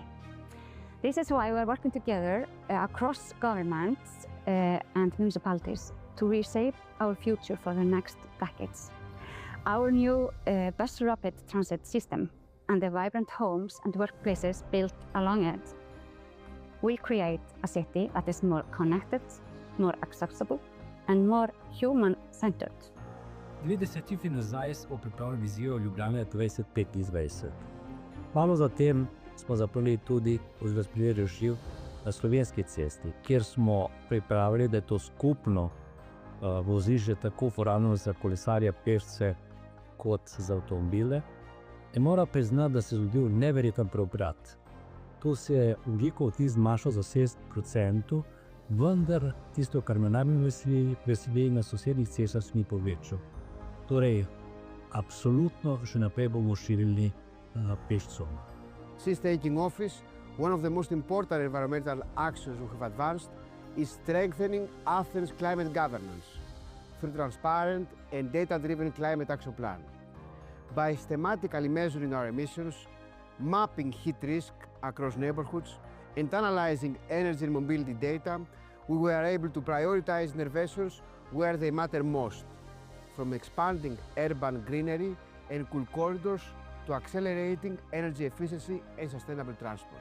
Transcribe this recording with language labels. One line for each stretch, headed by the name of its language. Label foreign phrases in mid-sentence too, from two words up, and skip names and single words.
English: This is why we are working together across governments and municipalities to reshape our future for the next decades. Our new bus rapid transit system and the vibrant homes and workplaces built along it will create a city that is more connected, more accessible, and more human-centered.
Slovenian: 2015 pripravili vizijo Ljubljane 2025. Malo zatem smo zaprli tudi razpredel živ na slovenski cesti, kjer smo pripravili, da je to skupno vozišče tako uporabno za kolesarje, pešce kot za avtomobile. In moram priznati, da se je zgodil neverjeten preobrat. Tu se je ogljikov odtis zmanjšal za 6%, vendar tisto, kar me najbolj veseli, na sosednjih cestah se ni povečal. Torej, absolutno še naprej bomo širili pešcom.
English: Since taking office, one of the most important environmental actions we have advanced is strengthening Athens' climate governance through transparent and data-driven climate action plan. By systematically measuring our emissions, mapping heat risk across neighborhoods, and analyzing energy and mobility data, we were able to prioritize interventions where they matter most, from expanding urban greenery and cool corridors to accelerating energy efficiency and sustainable transport.